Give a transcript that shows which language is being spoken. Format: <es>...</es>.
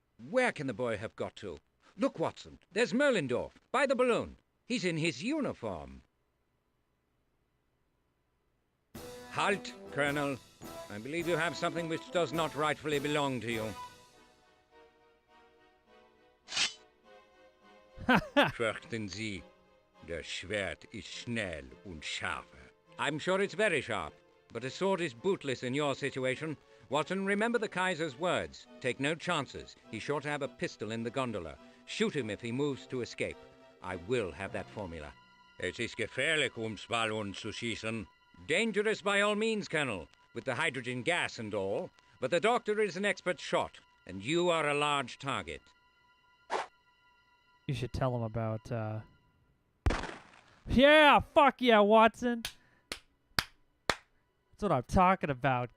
<en>Where can the boy have got to? Look, Watson, there's Merlindorf, by the balloon. He's in his uniform. Halt, Colonel. I believe you have something which does not rightfully belong to you.</en> <de>Fürchten Sie, das Schwert ist schnell und scharf.</de> <en>I'm sure it's very sharp, but a sword is bootless in your situation. Watson, remember the Kaiser's words. Take no chances. He's sure to have a pistol in the gondola. Shoot him if he moves to escape. I will have that formula.</en> <de>Es ist gefährlich, Ballon zu schießen.</de> <en>Dangerous by all means, Colonel, with the hydrogen gas and all. But the doctor is an expert shot, and you are a large target. You should tell him about, Yeah, fuck yeah, Watson! That's what I'm talking about.</en>